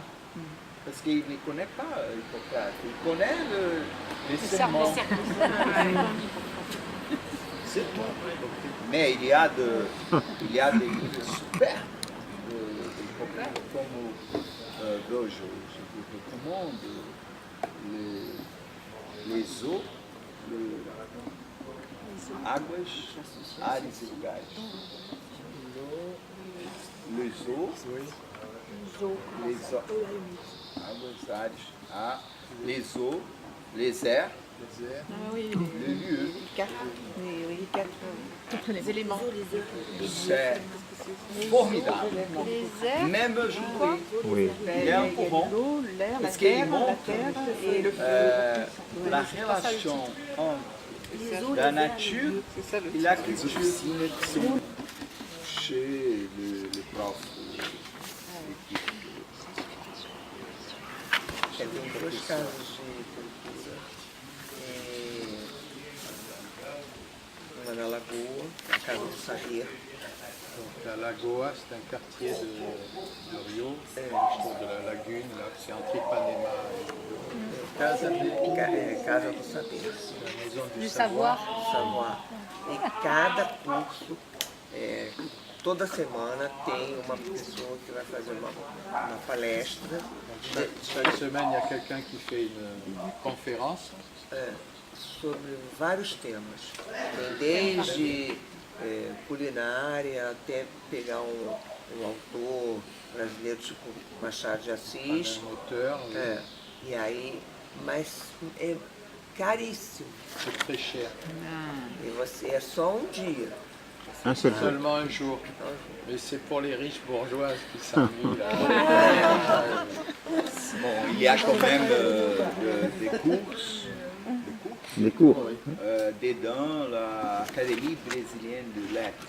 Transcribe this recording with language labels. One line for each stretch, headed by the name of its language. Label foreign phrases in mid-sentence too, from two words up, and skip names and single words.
French: Parce qu'il ne connaît pas Hippocrate, il connaît les serments. C'est tout. Mais il y a des livres super d'Hippocrate, comme je vous recommande les os,
Portuguese: águas, ares e lugares.
French: Les eaux,
Portuguese: águas, ares,
French: les eaux, les airs, Ah oui, le lieu. les quatre éléments. C'est formidable. Les airs, Même aujourd'hui, Oui. il y a un courant l'eau, l'air, la parce qu'il terre montre et le feu. la relation entre la nature et la culture chez le prof.
Portuguese: Tem duas casas de cultura. Uma na Lagoa, a Casa do Saber.
French: Donc la Lagoa, c'est un quartier de Rio, autour de la lagune, là, c'est entre Ipanema et Casa do Saber. la maison du Du savoir. savoir.
Portuguese: E cada curso, toda semana tem uma pessoa que vai fazer uma palestra
French: Chaque semaine, il y a quelqu'un qui fait une conférence
Portuguese: sobre vários temas. Tem desde culinária até pegar um autor brasileiro tipo Machado de Assis.
French: un auteur,
Portuguese: E aí, mas é caríssimo.
French: c'est très cher.
Portuguese: E você é só um dia.
French: Un seul jour. Seulement un jour. Mais c'est pour les riches bourgeoises qui s'ennuient là. Bon, il y a quand même des courses Des cours. dedans l'Académie brésilienne de lettres.